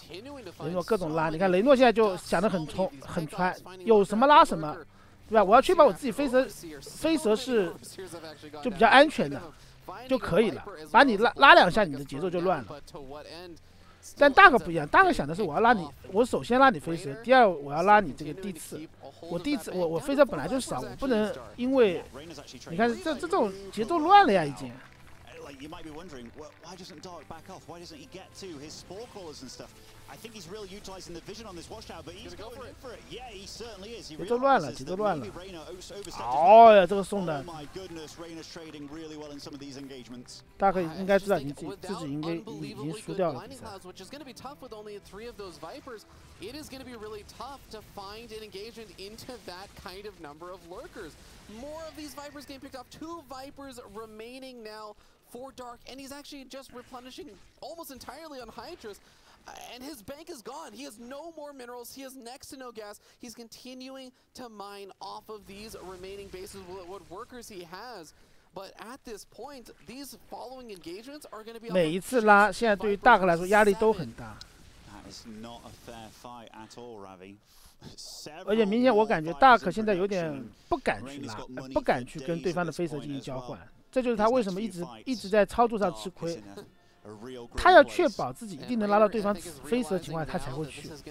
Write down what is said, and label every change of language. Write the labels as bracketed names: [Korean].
[Chinese] 雷诺各种拉，你看雷诺现在就想得很穿，有什么拉什么，对吧？我要确保我自己飞蛇是就比较安全的就可以了，把你拉2下，你的节奏就乱了。但大个不一样，大个想的是我要拉你，我首先拉你飞蛇，第二我要拉你这个地次。我飞蛇本来就少，我不能因为你看这种节奏乱了呀已经。 [English] like you might be wondering, well, why doesn't Dark back off? Why doesn't he get to his spore crawlers and stuff? I think he's really utilizing the vision on this watchtower, but he's going in for it. Yeah, he certainly is. He realizes that maybe Reynor overstepped. [Chinese] 哦呀，这个送的。 [English] Oh my goodness, Reynor's trading really well in some of these engagements. [Chinese] 大概应该知道自己应该已经输掉了比赛。 [English] Which is going to be tough with only 3 of those Vipers. It is going to be really tough to find an engagement into that kind of number of lurkers. More of these Vipers getting picked off. 2 Vipers remaining now for Dark, and he's actually just replenishing almost entirely on Hydras. And his bank is gone. He has no more minerals. He has next to no gas. He's continuing to mine off of these remaining bases, what workers he has. But at this point, these following engagements are going to be [Chinese] 每一次拉，现在对于大哥来说压力都很大。 [English] That is not a fair fight at all, Ravi. [Chinese] 而且明显我感觉大可现在有点不敢去拉，不敢去跟对方的飞蛇进行交换。这就是他为什么一直在操作上吃亏。他要确保自己一定能拉到对方飞蛇的情况下，他才会去。